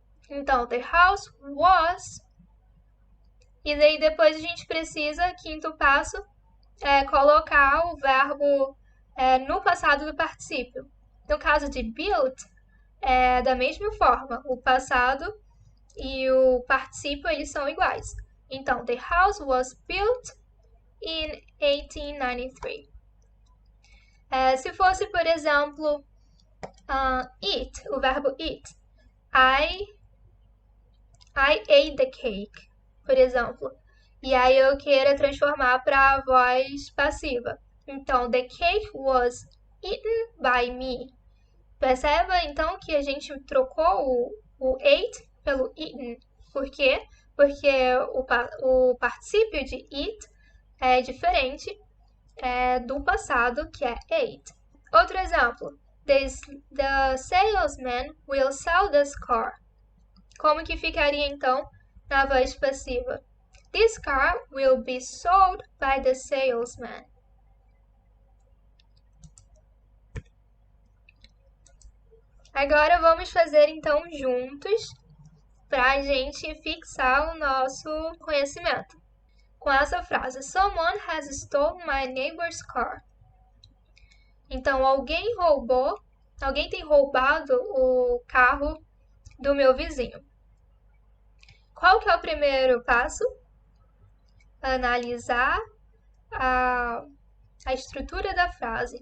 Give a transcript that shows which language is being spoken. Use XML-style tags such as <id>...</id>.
<pt>Então,</pt> <en>the house was.</en> <pt>E daí depois a gente precisa, quinto passo, colocar o verbo no passado do particípio. No caso de built, da mesma forma, o passado e o particípio eles são iguais.</pt> <en>Então, the house was built in 1893.</en> <pt>Se fosse, por exemplo, eat, o verbo eat.</pt> <en>I ate the cake,</en> <pt>por exemplo. E aí eu queira transformar para a voz passiva.</pt> <en>Então, the cake was eaten by me.</en> <pt>Perceba, então, que a gente trocou o ate pelo eaten. Por quê? Porque o particípio de eat é diferente do passado, que é ate. Outro exemplo.</pt> <en>The salesman will sell this car.</en> <pt>Como que ficaria, então, na voz passiva?</pt> <en>This car will be sold by the salesman.</en> <pt>Agora vamos fazer, então, juntos, para a gente fixar o nosso conhecimento. Com essa frase,</pt> <en>someone has stolen my neighbor's car.</en> <pt>Então, alguém tem roubado o carro do meu vizinho. Qual que é o primeiro passo? Analisar a estrutura da frase.</pt>